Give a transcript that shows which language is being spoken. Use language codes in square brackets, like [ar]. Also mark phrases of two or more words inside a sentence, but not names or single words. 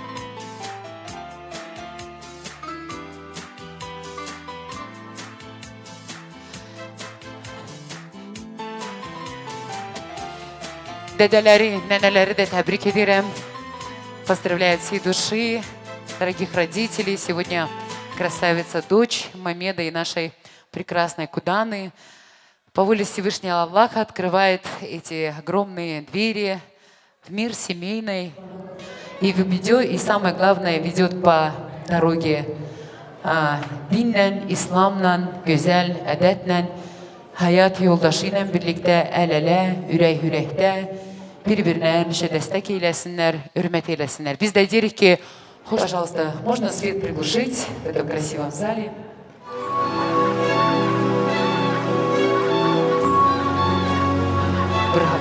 [az] Dədələri, nənələri de tebrik ederim. [ru] Поздравляю от всей души, дорогих родителей. Сегодня красавица дочь Мамеда и нашей прекрасной Куданы. По воле Всевышнего Аллаха открывает эти огромные двери в мир семейный и ведет, и самое главное, ведет по дороге [az] dinle, İslam'la, güzel edetle, hayat yoldaşıyla birlikte el ele, ürək ürəkdə bir-birine həmişə destek eylesinler, hürmet eylesinler. Biz de deyirik ki, [ru] пожалуйста, можно свет приглушить в этом красивом зале. Браво!